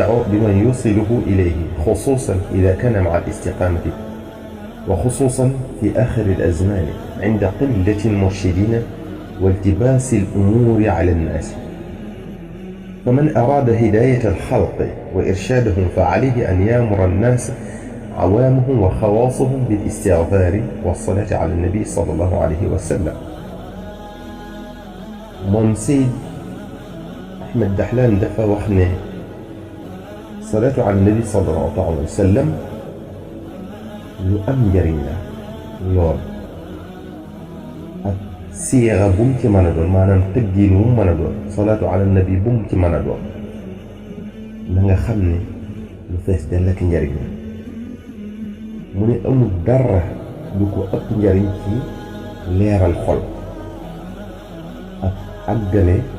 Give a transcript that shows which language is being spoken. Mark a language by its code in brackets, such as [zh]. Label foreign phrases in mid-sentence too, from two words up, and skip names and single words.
[ar] بمن يوصله إليه خصوصا إذا كان مع الاستقامة وخصوصا في آخر الأزمان عند قلة المرشدين والتباس الأمور على الناس فمن أراد هداية الخلق وإرشادهم فعليه أن يأمر الناس عوامهم وخواصهم بالاستغفار والصلاة على النبي صلى الله عليه وسلم [wo] moom Seyd Ahmed Dahlan dafa wax ne [ar] الصلاة على النبي صلى الله عليه وسلم [wo] lu am njariñ la lool ak siira bu mu ci mën a doon maanaam tëggiin wu mu mën a doon [ar] الصلاة على النبي [wo] bu mu ci mën a doon na nga xam ne lu fees dell ak njariñ la mu ne amul dara lu ko ëpp njariñ ci leeral xol ak àggale